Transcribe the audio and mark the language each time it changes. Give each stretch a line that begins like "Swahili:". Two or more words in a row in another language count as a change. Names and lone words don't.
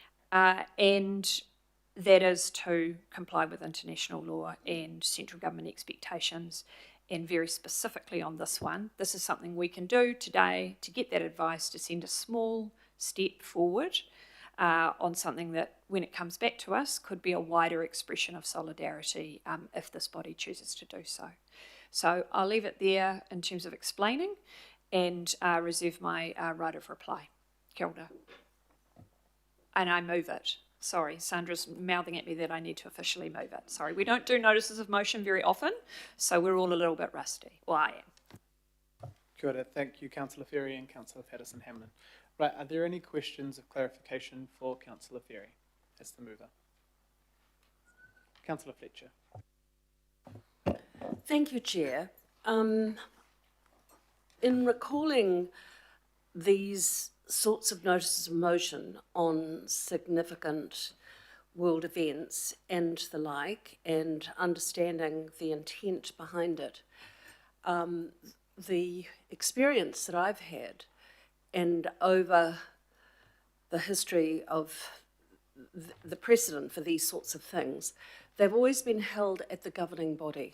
English: And that is to comply with international law and central government expectations, and very specifically on this one, this is something we can do today to get that advice, to send a small step forward on something that, when it comes back to us, could be a wider expression of solidarity if this body chooses to do so. So I'll leave it there in terms of explaining and reserve my right of reply.
Māori: Kia ora.
English: And I move it. Sorry, Sandra's mouthing at me that I need to officially move it. Sorry, we don't do notices of motion very often, so we're all a little bit rusty. Well, I am.
Māori: Kia ora.
English: Thank you, Councillor Ferry and Councillor Patterson-Hamlin. Right, are there any questions of clarification for Councillor Ferry as the mover? Councillor Fletcher. Thank you, Chair. In recalling these sorts of notices of motion on significant world events and the like, and understanding the intent behind it, the experience that I've had and over the history of the precedent for these sorts of things, they've always been held at the governing body.